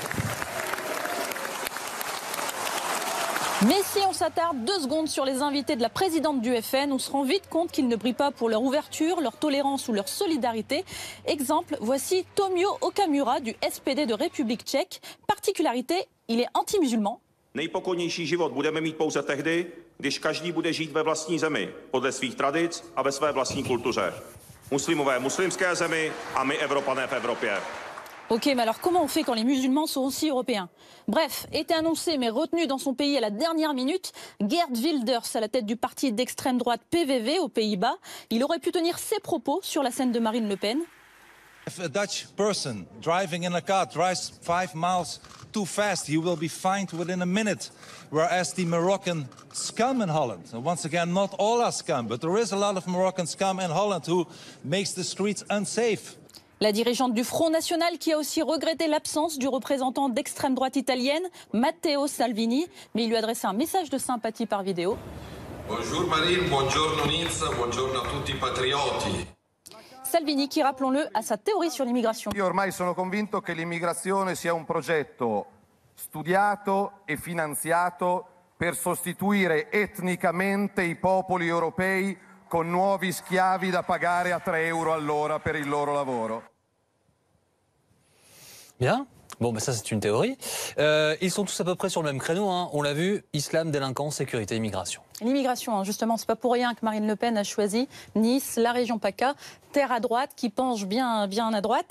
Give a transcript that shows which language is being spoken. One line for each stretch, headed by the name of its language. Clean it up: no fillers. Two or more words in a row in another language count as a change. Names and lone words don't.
French: Mais si on s'attarde 2 secondes sur les invités de la présidente du FN, on se rend vite compte qu'ils ne brillent pas pour leur ouverture, leur tolérance ou leur solidarité. Exemple, voici Tomio Okamura du SPD de République tchèque. Particularité, il est anti-musulman.
Czech: Nejpokojnější život budeme mít pouze tehdy, když každý bude žít ve vlastní zemi, podle svých tradic a ve své vlastní kultuře. Muslimové v muslimské zemi a my Evropané v Evropě.
French: Ok, mais alors comment on fait quand les musulmans sont aussi européens? Bref, était annoncé mais retenu dans son pays à la dernière minute, Geert Wilders à la tête du parti d'extrême droite PVV aux Pays-Bas. Il aurait pu tenir ses propos sur la scène de Marine Le Pen.
English: If a Dutch person driving in a car drives 5 miles too fast, he will be fined within a minute. Whereas the Moroccan scum in Holland, and once again, not all are scum, but there is a lot of Moroccan scum in Holland who makes the streets unsafe.
French: La dirigeante du Front National qui a aussi regretté l'absence du représentant d'extrême droite italienne, Matteo Salvini, mais il lui a adressé un message de sympathie par vidéo. Bonjour Marine,
Italian: buongiorno Nizza, buongiorno a tutti i patrioti.
French: Salvini qui, rappelons-le, a sa théorie sur l'immigration.
Italian: Io ormai sono convinto che l'immigrazione sia un progetto studiato e finanziato per sostituire etnicamente i popoli europei con nuovi schiavi da pagare a 3 euro all'ora per il loro lavoro.
French: Bien. Bon, ben ça c'est une théorie. Ils sont tous à peu près sur le même créneau, hein. On l'a vu, islam, délinquance, sécurité, immigration. L'immigration, justement, c'est pas pour rien que Marine Le Pen a choisi Nice, la région PACA, terre à droite, qui penche bien à droite.